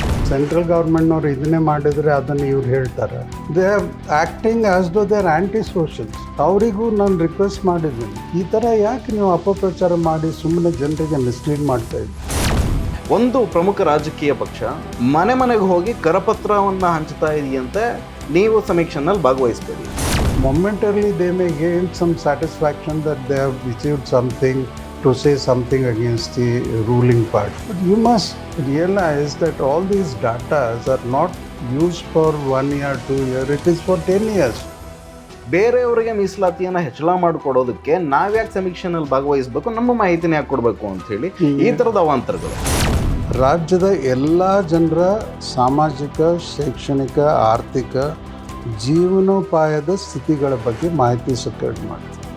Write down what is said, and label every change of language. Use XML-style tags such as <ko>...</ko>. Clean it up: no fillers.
<kn>Central ಗೌರ್ಮೆಂಟ್ನವ್ರು ಇದನ್ನೇ ಮಾಡಿದರೆ ಅದನ್ನು ಇವ್ರು ಹೇಳ್ತಾರೆ.</kn> <en>They are acting as though they are anti socials.</en> <kn>ಅವರಿಗೂ ನಾನು ರಿಕ್ವೆಸ್ಟ್ ಮಾಡಿದ್ದೀನಿ, ಈ ಥರ ಯಾಕೆ ನೀವು ಅಪಪ್ರಚಾರ ಮಾಡಿ ಸುಮ್ಮನೆ ಜನರಿಗೆ ಮಿಸ್ಲೀಡ್ ಮಾಡ್ತಾ ಇದ್ದೀವಿ. ಒಂದು ಪ್ರಮುಖ ರಾಜಕೀಯ ಪಕ್ಷ ಮನೆ ಮನೆಗೆ ಹೋಗಿ ಕರಪತ್ರವನ್ನು ಹಂಚ್ತಾ ಇದೆಯಂತೆ, ನೀವು ಸಮೀಕ್ಷೆನಲ್ಲಿ ಭಾಗವಹಿಸಬೇಡಿ.</kn> <en>Momentarily they may gain some satisfaction that they have achieved something, to say something against the ruling party. But you must realize that all these data are not used for 1 year, 2 year, it is for 10 years.</en> <kn>ಬೇರೆಯವರಿಗೆ ಮೀಸಲಾತಿಯನ್ನು ಹೆಚ್ಚಳ ಮಾಡಿಕೊಡೋದಕ್ಕೆ ನಾವ್ಯಾಕೆ ಸಮೀಕ್ಷೆನಲ್ಲಿ ಭಾಗವಹಿಸಬೇಕು, ನಮ್ಮ ಮಾಹಿತಿನ ಯಾಕೆ ಕೊಡಬೇಕು ಅಂತ ಹೇಳಿ ಈ ಥರದ ಅವಾಂತರಗಳು. ರಾಜ್ಯದ ಎಲ್ಲ ಜನರ ಸಾಮಾಜಿಕ, ಶೈಕ್ಷಣಿಕ, ಆರ್ಥಿಕ, ಜೀವನೋಪಾಯದ ಸ್ಥಿತಿಗಳ ಬಗ್ಗೆ ಮಾಹಿತಿ ಸೆಕ್ಯೂರ್ ಮಾಡ್ತೀವಿ.</kn>